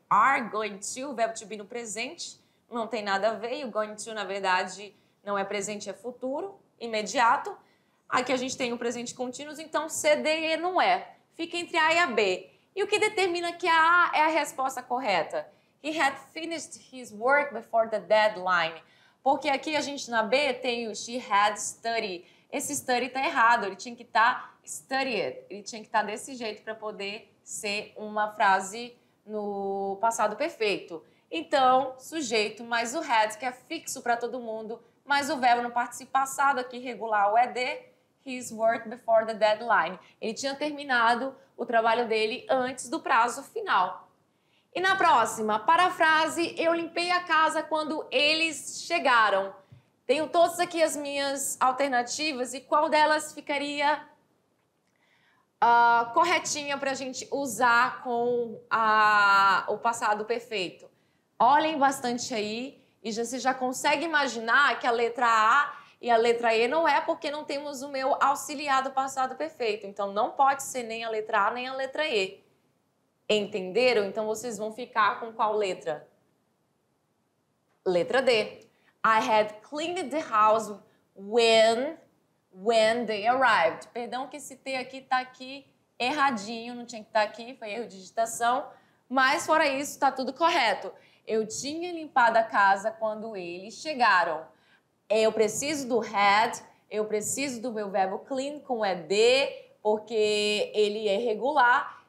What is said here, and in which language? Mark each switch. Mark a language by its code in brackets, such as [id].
[pt] Are, going to, o verbo to be no presente, não tem nada a ver. E o going to, na verdade, não é presente, é futuro, imediato. Aqui a gente tem o presente contínuo, então C, D e E não é. Fica entre A e a B. E o que determina que a A é a resposta correta? [en] He had finished his work before the deadline. [pt] Porque aqui a gente na B tem o [en] she had studied. [pt] Esse study está errado, ele tinha que estar studied. Ele tinha que estar desse jeito para poder ser uma frase no passado perfeito. Então, sujeito mais o had, que é fixo para todo mundo, mais o verbo no participo passado aqui, regular o ED, [en] his work before the deadline. [pt] Ele tinha terminado o trabalho dele antes do prazo final. E na próxima, para a frase, eu limpei a casa quando eles chegaram. Tenho todas aqui as minhas alternativas e qual delas ficaria corretinha para a gente usar com o passado perfeito? Olhem bastante aí e você já consegue imaginar que a letra A e a letra E não é porque não temos o meu auxiliar do passado perfeito. Então, não pode ser nem a letra A nem a letra E. Entenderam? Então, vocês vão ficar com qual letra? Letra D. [en] I had cleaned the house when they arrived. [pt] Perdão que esse T aqui tá aqui erradinho, não tinha que estar aqui, foi erro de digitação. Mas, fora isso, está tudo correto. Eu tinha limpado a casa quando eles chegaram. Eu preciso do had, eu preciso do meu verbo clean com ED, porque ele é regular.